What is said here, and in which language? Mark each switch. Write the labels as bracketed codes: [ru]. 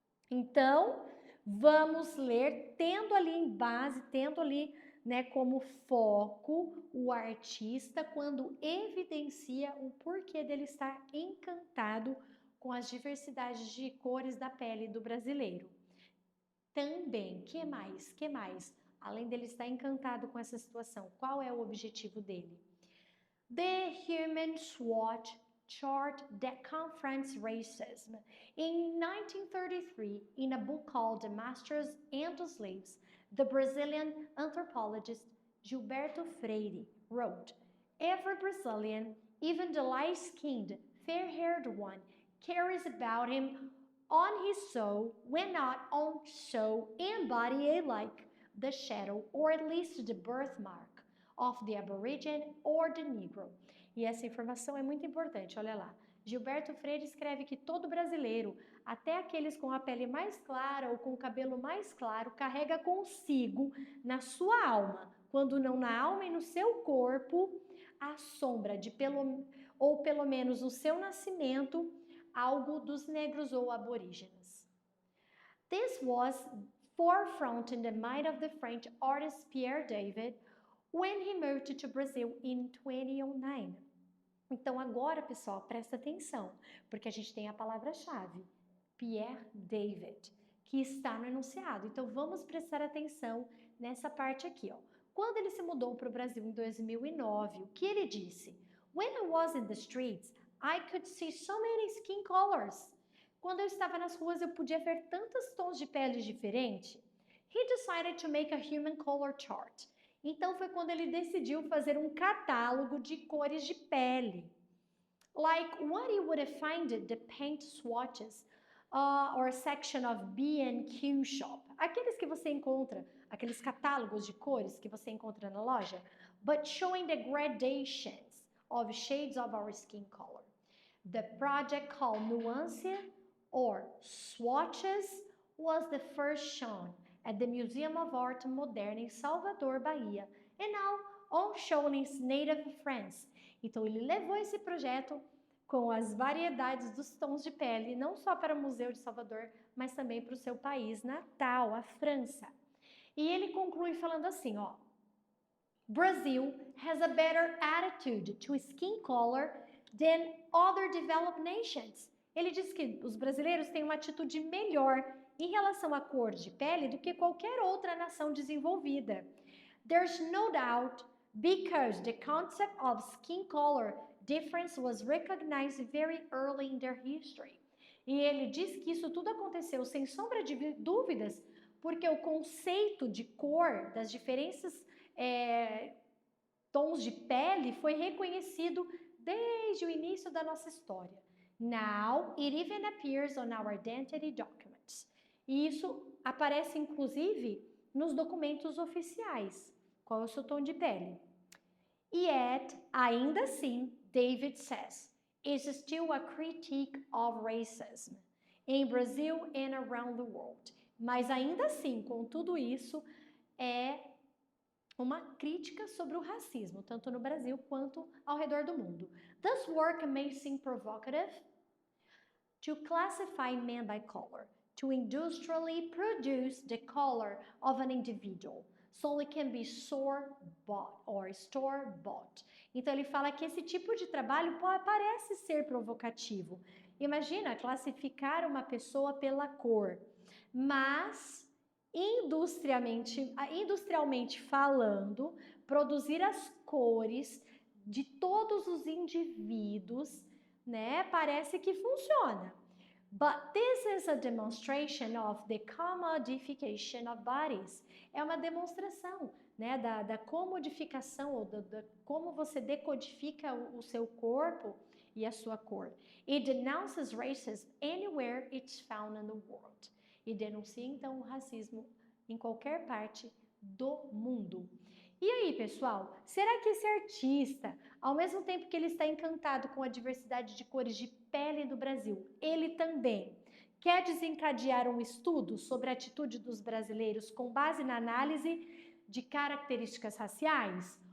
[pt] Então, vamos ler, tendo ali em base, tendo ali, né, como foco o artista quando evidencia o porquê dele estar encantado com as diversidades de cores da pele do brasileiro. Também, que mais? Além dele estar encantado com essa situação, qual é o objetivo dele? [en] The Human Swatch Chart that confronts racism. In 1933, in a book called The Masters and the Slaves, the Brazilian anthropologist Gilberto Freire wrote, "Every Brazilian, even the light-skinned, fair-haired one, carries about him on his soul, when not on soul and body alike, the shadow, or at least the birthmark, of the Aborigine or the Negro." [pt] E essa informação é muito importante, olha lá. Gilberto Freire escreve que todo brasileiro, até aqueles com a pele mais clara ou com o cabelo mais claro, carrega consigo, na sua alma, quando não na alma e no seu corpo, a sombra de pelo menos no seu nascimento, algo dos negros ou aborígenes. [en] This was forefront in the mind of the French artist Pierre David when he moved to Brazil in 2009. [pt] Então agora, pessoal, presta atenção, porque a gente tem a palavra-chave, Pierre David, que está no enunciado. Então vamos prestar atenção nessa parte aqui, ó. Quando ele se mudou para o Brasil em 2009, o que ele disse? [en] When I was in the streets, I could see so many skin colors. [pt] Quando eu estava nas ruas, eu podia ver tantos tons de pele diferentes. [en] He decided to make a human color chart. [pt] Então foi quando ele decidiu fazer um catálogo de cores de pele. [en] Like what you would find at the paint swatches or section of B&Q shop. [pt] Aqueles que você encontra, aqueles catálogos de cores que você encontra na loja, [en] but showing the gradations of shades of our skin color. The project called Nuance or Swatches was the first shown at the Museum of Art Moderne em Salvador, Bahia, and now on show in native France. [pt] Então ele levou esse projeto com as variedades dos tons de pele, não só para o Museu de Salvador, mas também para o seu país natal, a França. E ele conclui falando assim, ó: [en] Brazil has a better attitude to skin color than other developed nations. [pt] Ele diz que os brasileiros têm uma atitude melhor em relação à cor de pele do que qualquer outra nação desenvolvida. [en] There's no doubt because the concept of skin color difference was recognized very early in their history. [pt] E ele diz que isso tudo aconteceu sem sombra de dúvidas, porque o conceito de cor das diferentes tons de pele foi reconhecido desde o início da nossa história. [en] Now it even appears on our identity documents. [pt] E isso aparece inclusive nos documentos oficiais. Qual é o seu tom de pele? [en] Yet, [pt] ainda assim, [en] David says, is still a critique of racism in Brazil and around the world. [pt] Mas ainda assim, com tudo isso, é uma crítica sobre o racismo, tanto no Brasil quanto ao redor do mundo. [en] This work may seem provocative to classify men by color, to industrially produce the color of an individual, so it can be store-bought or store-bought. [pt] Então ele fala que esse tipo de trabalho parece ser provocativo. Imagina classificar uma pessoa pela cor, mas industrialmente falando, produzir as cores de todos os indivíduos, né? Parece que funciona. [en] But this is a demonstration of the commodification of bodies. [pt] É uma demonstração, né, da comodificação, ou da como você decodifica o seu corpo e a sua cor. [en] It denounces racism anywhere it's found in the world. [pt] E denuncia, então, o racismo em qualquer parte do mundo. E aí, pessoal, será que esse artista, ao mesmo tempo que ele está encantado com a diversidade de cores de pele do Brasil, ele também quer desencadear um estudo sobre a atitude dos brasileiros com base na análise de características raciais?